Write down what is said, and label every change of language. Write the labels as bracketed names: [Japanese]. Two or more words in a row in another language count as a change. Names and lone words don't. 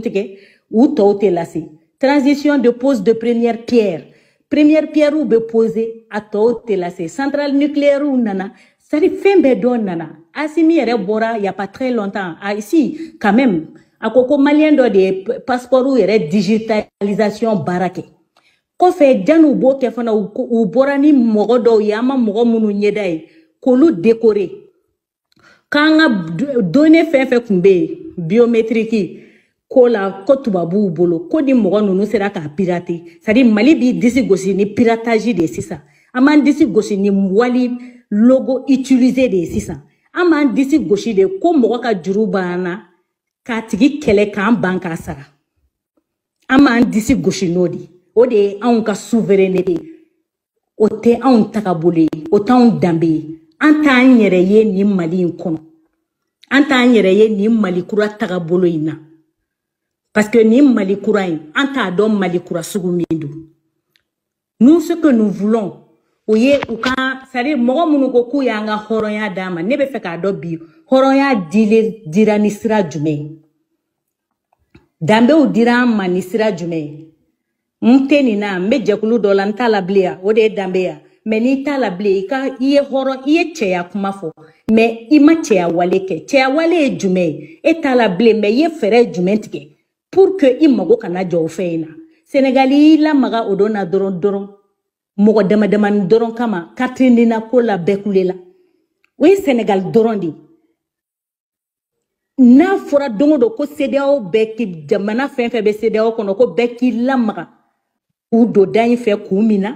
[Bambara] tigɛ u tɔw tɛ lase [French] transition de pose de première pierre [Bambara] ou bɛ poser a tɔw tɛ lase [French] centrale nucléaire [Bambara] nana [French] c'est-à-dire [Bambara] fɛn bɛɛ dɔ nana Assimi yɛrɛ bɔra [French] il y a pas très longtemps ici quand même [Bambara] a ko ko malien dɔ de ye passeport yɛrɛ digitalisation baara kɛ kɔfɛ janni u b'o kɛ fana u bɔra ni mɔgɔ dɔw ye an ma mɔgɔ minnu ɲɛda ye k'olu décorer k'an ka données fɛn fɛn kun bɛ yen biométrique ko la ko tubabuw bolo ko ni mɔgɔ ninnu sera k'a pirater [French] c'est-à-dire [Bambara] Mali b'i disi gosi ni piratage de ye sisan an b'an disi gosi ni wali logo utilisé de ye sisan an b'an disi gosi de ko mɔgɔ ka juru b'an na k'a tigi kɛlɛ k'an ban k'a sara an b'an disi gosi n'o de o de ye anw ka souveraineté o tɛ anw tagabolo ye o t'anw danbe ye an t'an yɛrɛ ye nin Mali in kɔnɔ an t'an yɛrɛ ye nin Mali kura tagabolo in na [French] parce que [Bambara] nin Mali kura in an t'a dɔn Mali kura sugu min don [French] nous ce que nous voulons [Bambara] o ye u ka [French] c'est-à-dire [Bambara] mɔgɔ minnu ko k'u y'an ka hɔrɔnya d'an ma ne bɛ fɛ k'a dɔn bi hɔrɔnya dira ni sira jumɛn ye danbew dira an ma ni sira jumɛn ye n tɛ nin na n bɛ jɛkulu dɔ la n t'a la bilen yan o de ye danbe ya mais n'i t'a la bilen i ye hɔrɔn i ye cɛya kuma fɔ mais i ma cɛya wale kɛ cɛya wale ye jumɛn ye e t'a la bilen mais i ye fɛɛrɛ jumɛn tigɛ [French] pour que [Bambara] i mago kana jɔ o fɛn in na Sénégal y'i lamaga o don na dɔrɔn mɔgɔ damadamani dɔrɔn kama carte na ko la bɛɛ kulela o ye Sénégal dɔrɔn de n'a fɔra don o don ko CEDEAO bɛɛ k'i jamana fɛn fɛn bɛ CEDEAO kɔnɔ ko bɛɛ k'i lamaga k'u don da in fɛ k'u mina